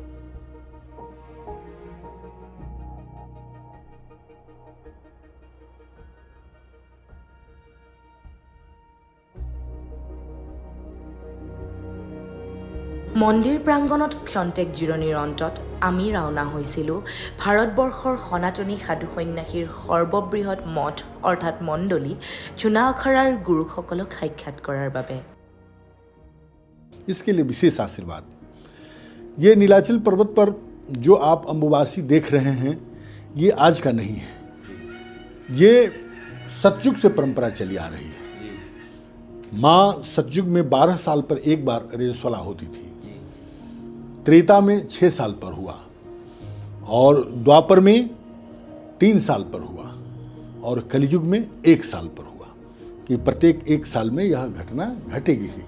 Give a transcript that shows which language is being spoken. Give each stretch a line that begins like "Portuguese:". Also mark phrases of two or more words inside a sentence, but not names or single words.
Assamese: মন্দিৰ প্ৰাংগণত ক্ষন্তেক জিৰণিৰ অন্তত আমি ৰাওনা হৈছিলোঁ ভাৰতবৰ্ষৰ সনাতনী সাধু সন্যাসীৰ সৰ্ববৃহৎ মঠ অৰ্থাৎ মণ্ডলী চুনা আখাৰাৰ গুৰুসকলক সাক্ষাৎ কৰাৰ বাবে।
Hindi: इसके लिए विशेष आशीर्वाद। ये नीलाचल पर्वत पर जो आप अम्बुबासी देख रहे हैं, ये आज का नहीं है, ये सतयुग से परंपरा चली आ रही है। माँ सतयुग में 12 साल पर एक बार रजस्वला होती थी, त्रेता में 6 साल पर हुआ, और द्वापर में 3 साल पर हुआ, और कलयुग में 1 साल पर हुआ, कि प्रत्येक 1 साल में यह घटना घटेगी ही।